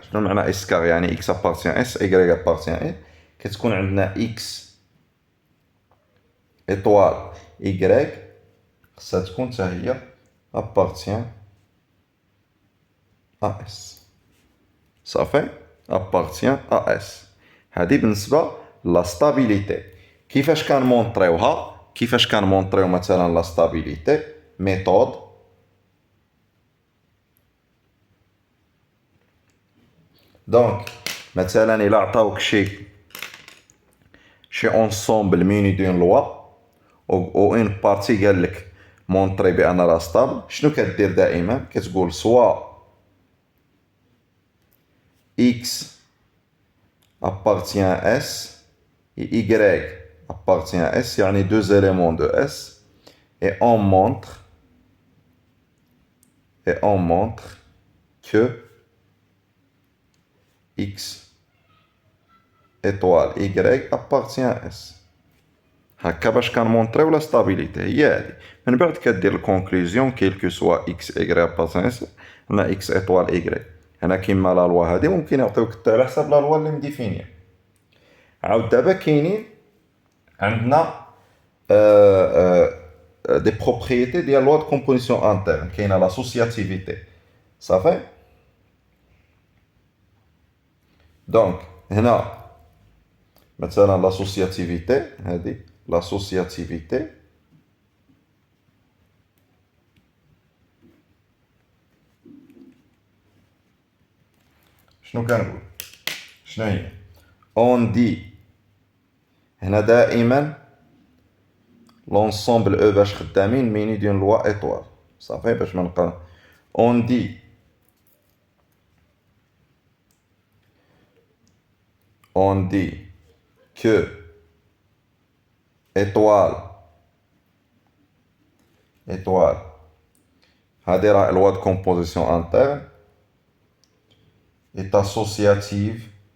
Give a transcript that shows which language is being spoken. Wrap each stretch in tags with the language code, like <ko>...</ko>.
<ar>شنو معنى S carré؟ يعني</ar> <fr>X appartient à S, Y appartient à S.</fr> <ar>كتكون عندنا X étoile Y خصها تكون حتى هي appartient à S. صافي appartient à S. هذه بالنسبة لا stabilité. كيفاش كنمونطريوها؟ كيفاش كنمونطريو مثلا لا stabilité؟ méthode. دونك مثلا إلا عطاوك شي</ar> <fr>ensemble muni d'une loi</fr> <ar>و اون بارتي قال لك مونطري بان راه ستابل، شنو كدير دائما؟ كتقول سوا</ar> <fr>x appartient à S et y appartient à S, يعني deux éléments de S, et on montre que x étoile y appartient à S.</fr> <ar>هكا باش كنمونطريو لا ستابيليتي هي هادي. من بعد كدير الكونكلوزيون كيل كو سوا اكس ايغري ابارتان اس ولا اكس ايطوال ايغري. هنا كيما لا لوا هادي ممكن يعطيوك حتى على حساب لا لوا اللي مديفينيه. عاود دابا كاينين عندنا دي بروبريتي ديال لوا دو كومبوزيسيون انترن. كاينه لاسوسياتيفيتي صافي. دونك هنا مثلا لاسوسياتيفيتي هادي لاسوسياتيفيتي شنو كنقول؟ شنو هي؟ اون دي هنا دائما لونسومبل او باش خدامين ميني دون لوا ايطوال صافي باش ما نبقى.</ar> <fr>اون دي كو ايطوال هادي راه لوا دو كومبوزيسيون انترن est associative</fr>